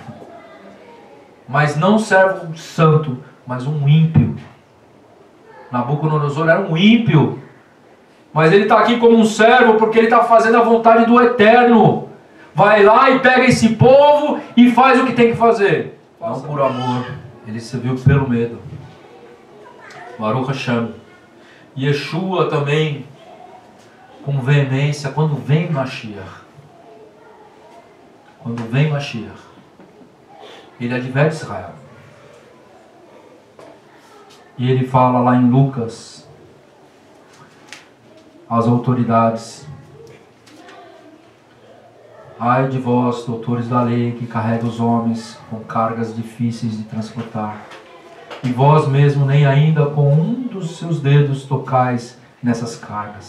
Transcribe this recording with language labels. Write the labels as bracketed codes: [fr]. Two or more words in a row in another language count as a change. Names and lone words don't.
[pt] Mas não servo santo, mas um ímpio. Nabucodonosor era um ímpio. Mas ele está aqui como um servo porque ele está fazendo a vontade do Eterno. Vai lá e pega esse povo e faz o que tem que fazer. Não por amor, ele serviu pelo medo. [he] ברוך השם. [pt] Yeshua também, com veemência, quando vem Mashiach, ele adverte Israel. E ele fala lá em Lucas, às autoridades, ai de vós, doutores da lei, que carrega os homens com cargas difíceis de transportar, e vós mesmo nem ainda com um dos seus dedos tocais nessas cargas.